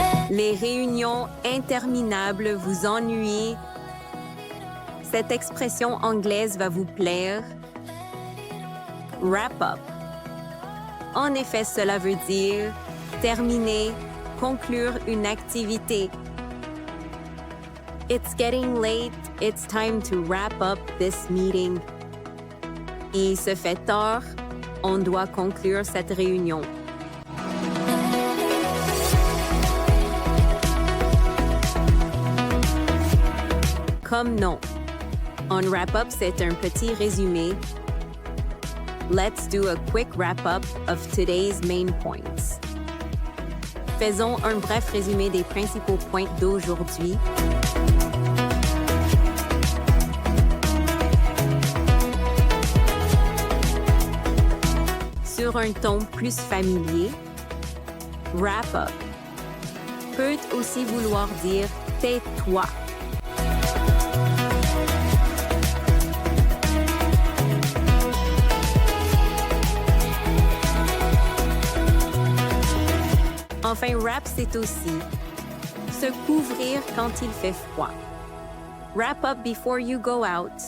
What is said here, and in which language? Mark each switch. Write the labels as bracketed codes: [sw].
[fr] Les réunions interminables vous ennuient. Cette expression anglaise va vous plaire. Wrap up. En effet, cela veut dire terminer, conclure une activité. [en] It's getting late. It's time to wrap up this meeting. [fr] Il se fait tard. On doit conclure cette réunion. Comme nom. On wrap-up, c'est un petit résumé. [en] Let's do a quick wrap-up of today's main points. [fr] Faisons un bref résumé des principaux points d'aujourd'hui. Sur un ton plus familier, wrap-up peut aussi vouloir dire tais-toi. Enfin, wrap, c'est aussi se couvrir quand il fait froid. [en] Wrap up before you go out.